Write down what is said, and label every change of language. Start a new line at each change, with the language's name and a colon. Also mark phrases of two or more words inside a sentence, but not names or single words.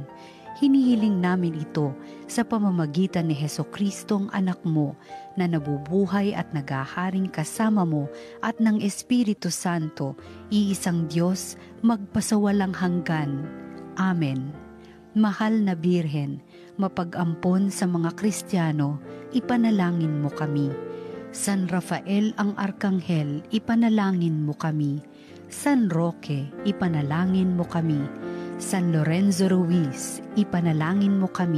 Filipino: Hinihiling namin ito sa pamamagitan ni Jesucristong anak mo na nabubuhay at naghaharing kasama mo at ng Espiritu Santo, iisang Diyos, magpasawalang hanggan. Amen. Mahal na Birhen, mapag-ampon sa mga Kristiyano, ipanalangin mo kami. San Rafael ang Arkanghel, ipanalangin mo kami. San Roque, ipanalangin mo kami. San Lorenzo Ruiz, ipanalangin mo kami.